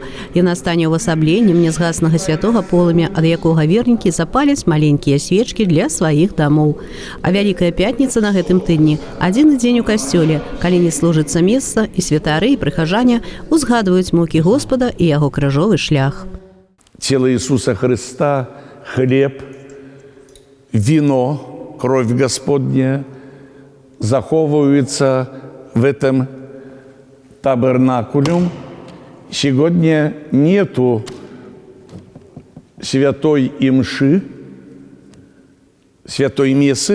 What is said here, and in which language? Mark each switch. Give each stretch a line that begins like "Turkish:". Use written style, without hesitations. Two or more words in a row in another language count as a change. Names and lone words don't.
Belarusian: Яна стане ўвасабленнем нязгаснага святога полымя, ад якога вернікі запаляць маленькія свечкі для сваіх дамоў. А Вялікая пятніца на гэтым тыдні – адзіны дзень у касцёле, калі не служыцца месца, і святары, і прыхажане узгадваюць мукі Господа і яго крыжовы шлях.
Russian: Тело Иисуса Христа, хлеб, вино, кровь Господня заховываются в этом табернакуле. Сегодня нету святой имши, святой мессы.